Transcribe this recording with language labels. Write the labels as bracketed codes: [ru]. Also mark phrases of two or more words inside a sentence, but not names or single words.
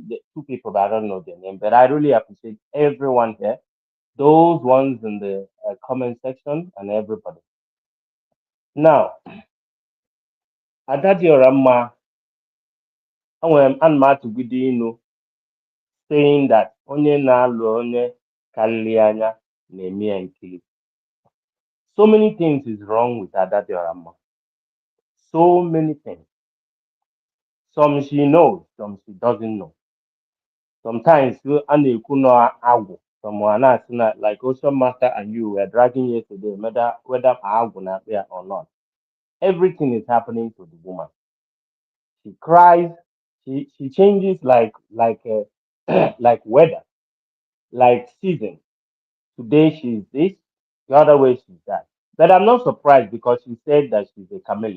[en] The two people, but I don't know their name. But I really appreciate everyone here, those ones in the comment section, and everybody. Now, Adadi Orama, I'm mad to Gudino saying that [ig] onye na-alụ onye karịrị anya na-eme ya nkiri. [en] So many things is wrong with Adadi Orama. So many things. Some she knows, some she doesn't know. [ig] Sometimes a na-ekwu na agwụ, [en] someone else like Ocean Master and you were dragging yesterday, whether [ig] agwụ na [en] there or not. Everything is happening to the woman. She cries, she changes like like weather, like season. Today she's this, the other way she's that. But I'm not surprised because she said that she's a chameleon.